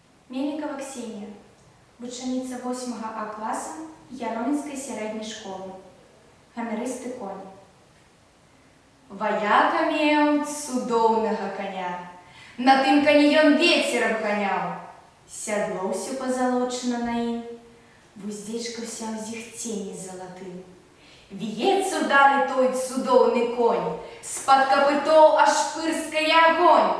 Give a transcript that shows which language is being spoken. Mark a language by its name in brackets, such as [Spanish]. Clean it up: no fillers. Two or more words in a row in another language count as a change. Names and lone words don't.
[Ukrainian] Мельникова Ксенія, вучениця 8 А класу Яромінської середньої школи. [Belarusian] Ганаристы конь. Вояка меў цудоўнага коня. На тым коні ён ветер абганяў. Сядло ўсё пазалочана на ім, вуздечка вся ў зіхцені залатым. Віецца ўдалі той цудоўны конь, з-пад капытоў аж пырскае агонь.